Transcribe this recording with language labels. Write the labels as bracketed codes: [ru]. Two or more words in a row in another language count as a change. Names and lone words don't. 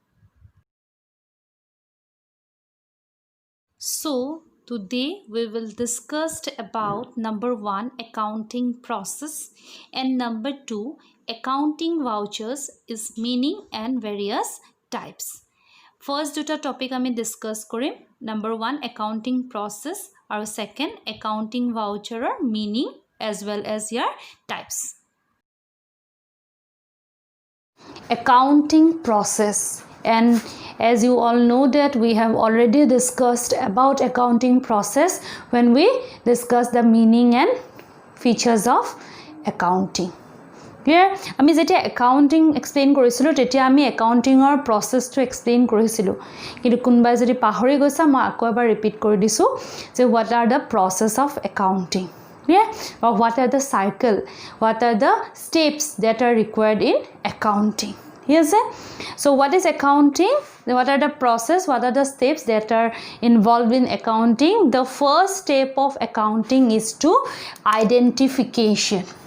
[en] So today we will discuss about number 1 accounting process and number 2 accounting vouchers is meaning and various types. First [as] দুটা টপিক আমি ডিসকাস কৰিম [en] number 1 accounting process আৰু second accounting voucherer meaning as well as your types. Accounting process, and as you all know that we have already discussed about accounting process when we discussed the meaning and features of accounting. Clear? [as] আমি যেতিয়া একাউন্টিং এক্সপ্লেইন কৰিছিলো তেতিয়া আমি একাউন্টিংৰ প্ৰসেসটো এক্সপ্লেইন কৰিছিলো কিন্তু কোনবাই যদি পাহৰি গৈছা মই আকৌ এবাৰ ৰিপিট কৰি দিছো যে [en] what are the process of accounting. [as] Clear? [en] Or what are the cycle, what are the steps that are required in accounting. Yes, so what is accounting? What are the process, what are the steps that are involved in accounting? The first step of accounting is to identification.